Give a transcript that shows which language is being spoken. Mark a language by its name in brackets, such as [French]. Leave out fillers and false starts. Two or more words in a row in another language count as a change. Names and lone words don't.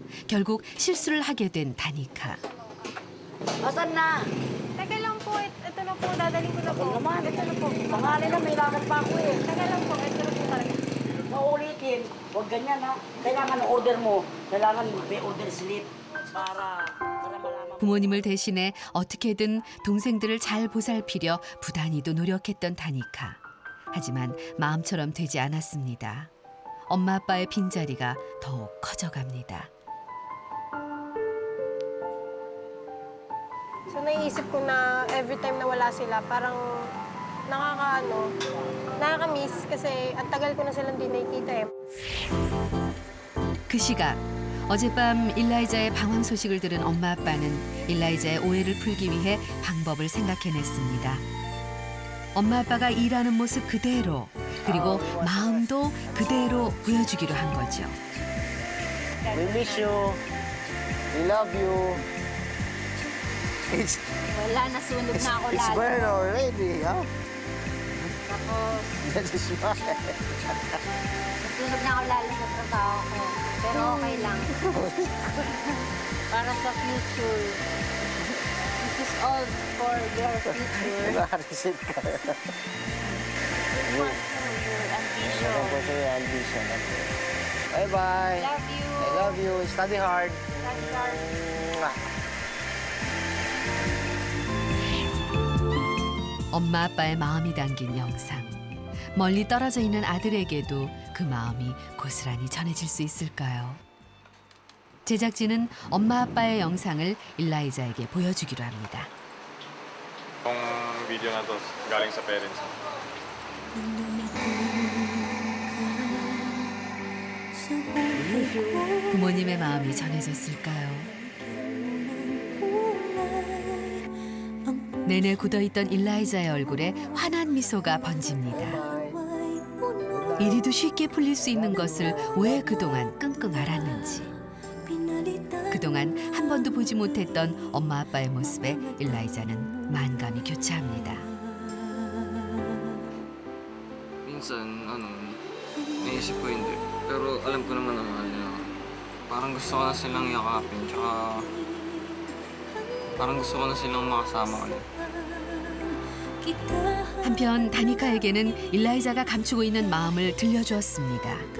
[Korean] 결국 실수를 하게 된 다니카. [Filipino] Asan na? Teka lang po, ito na po, dadaling ko na po. Ako naman, ito na po. Pangalan na, may lakad pa ako eh. Teka lang po, ito na po talaga. Maulitin, huwag ganyan ha. Kailangan ang order mo, kailangan may order slip para malaman. [Korean] 부모님을 대신해 어떻게든 동생들을 잘 보살피려 부단히도 노력했던 다니카. 하지만 마음처럼 되지 않았습니다. 엄마 아빠의 빈자리가 더욱 커져갑니다. [Filipino] So naiisip ko na [English] every time [Filipino] na wala sila, parang nakaka-miss kasi ang tagal ko na silang di nakikita eh. [Korean] 그 시각 어젯밤 일라이자의 방황 소식을 들은 엄마 아빠는 일라이자의 오해를 풀기 위해 방법을 생각해냈습니다. 엄마 아빠가 일하는 모습 그대로 그리고 마음도 그대로 보여주기로 한 거죠. [English] We miss you. We love you. [Filipino] Wala, nasunog na ako [English] It's [Filipino] lalo. [English] burn already, huh? [Filipino] Tapos, [English] That's a smile. [Filipino] nasunog na ako lalo sa trabaho ko. Pero okay lang. Para sa future. [English] This is all for your future. [Filipino] Nakareceive ka. [English] Your ambition. [Filipino] Meron po sa'yo yung ambition. [English] Bye-bye. Love you. I love you. Study hard. Study hard. Mwah. [Korean] 엄마 아빠의 마음이 담긴 영상. 멀리 떨어져 있는 아들에게도 그 마음이 고스란히 전해질 수 있을까요? 제작진은 엄마 아빠의 영상을 일라이자에게 보여주기로 합니다. [Filipino] Yung video na to galing sa parents. [Korean] 부모님의 마음이 전해졌을까요? 내내 굳어있던 일라이자의 얼굴에 환한 미소가 번집니다. 이리도 쉽게 풀릴 수 있는 것을 왜 그동안 끙끙 앓았는지. 그동안 한 번도 보지 못했던 엄마 아빠의 모습에 일라이자는 만감이 교차합니다. [Filipino] Minsan, naisip ko hindi. Pero alam ko naman na mahal niya ako. Parang gusto ko na silang yakapin, tsaka parang gusto ko na silang makasama ulit. [Korean] 한편 다니카에게는 일라이자가 감추고 있는 마음을 들려주었습니다.